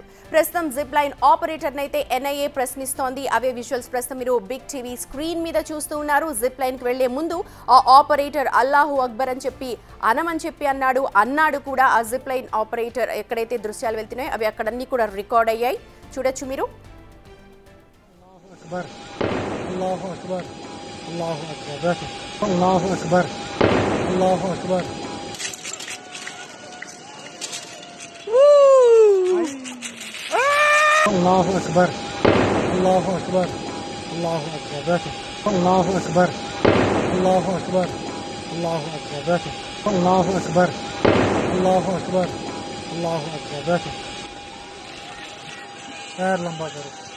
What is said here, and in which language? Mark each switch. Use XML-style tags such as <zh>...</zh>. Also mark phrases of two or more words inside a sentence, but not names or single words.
<te>ప్రస్తుతం జిప్ లైన్ ఆపరేటర్ నైతే ఎన్ఐఏ ప్రశ్నిస్తోంది. అవే విజువల్స్ ప్రస్తుతం మీరు బిగ్ టీవీ స్క్రీన్ మీద చూస్తూ ఉన్నారు. జిప్ లైన్ కి వెళ్లే ముందు ఆ ఆపరేటర్</te> <ar>الله أكبر</ar> <te>అని చెప్పి అనమని చెప్పి అన్నాడు కూడా. ఆ జిప్ లైన్ ఆపరేటర్ ఎక్కడైతే దృశ్యాలు వెళ్తున్నాయో అవి అక్కడన్నీ కూడా రికార్డ్ అయ్యాయి. చూడొచ్చు మీరు.</te> <ar>الله أكبر الله أكبر الله أكبر الله أكبر الله أكبر الله أكبر الله أكبر الله أكبر الله أكبر الله أكبر الله أكبر الله أكبر الله أكبر خير</ar> <hi>लंबा करो.</hi>